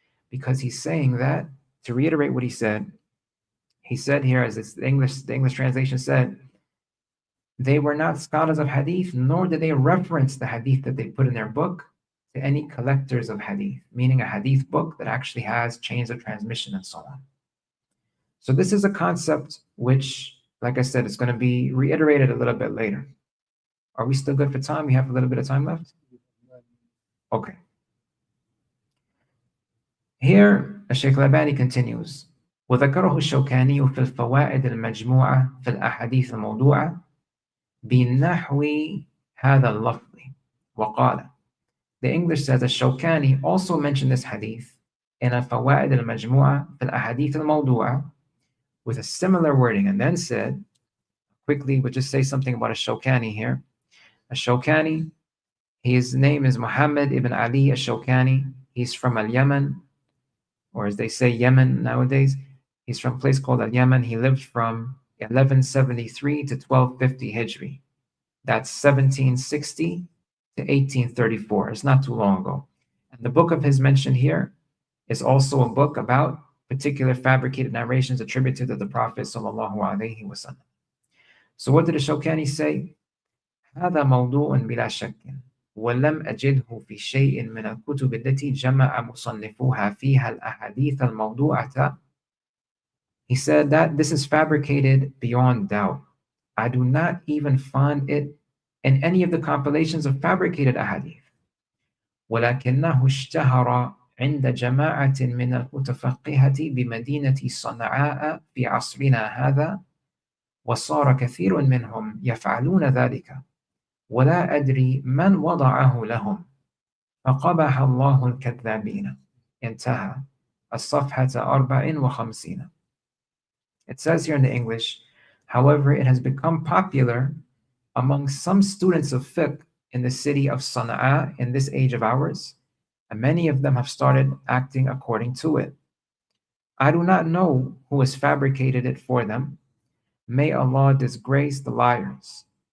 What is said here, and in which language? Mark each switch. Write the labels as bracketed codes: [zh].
[en] Because he's saying that, to reiterate what he said here, as the English translation said, they were not scholars of hadith, nor did they reference the hadith that they put in their book to any collectors of hadith, meaning a hadith book that actually has chains of transmission and so on. So this is a concept which, like I said, is going to be reiterated a little bit later. Are we still good for time? We have a little bit of time left? Okay. [ar] Here, Shaykh al-Albani continues, وذكره الشوكاني في الفوائد المجموعة في الأحاديث الموضوعة بنحو هذا اللفظ وقال. [en] The English says that Shawkani also mentioned this hadith in الفوائد المجموعة في الأحاديث الموضوعة with a similar wording, and then said, quickly, we'll just say something about a Shawkani here. A Shawkani, his name is Muhammad ibn Ali al-Shawkani. He's from Al-Yemen, or as they say, Yemen nowadays. He's from a place called Al-Yemen. He lived from 1173 to 1250 Hijri. That's 1760 to 1834. It's not too long ago. And the book of his mentioned here is also a book about particular fabricated narrations attributed to the Prophet sallallahu alayhi wa sallam. So what did the Shawkani say? [ar] هذا موضوع بلا شك ولم أجده في شيء من الكتب التي جمع مصنفوها فيها الأحاديث الموضوعة. [en] He said that this is fabricated beyond doubt. I do not even find it in any of the compilations of fabricated ahadith. [ar] ولكنه اشتهر عند جماعة من المتفقهة بمدينة صنعاء في عصرنا هذا، وصار كثير منهم يفعلون ذلك، ولا أدري من وضعه لهم، فقبح الله الكذابين. انتهى الصفحة 54. [en] It says here in the English, however, it has become popular among some students of fiqh in the city of Sana'a in this age of ours, and many of them have started acting according to it. I do not know who has fabricated it for them. May Allah disgrace the liars.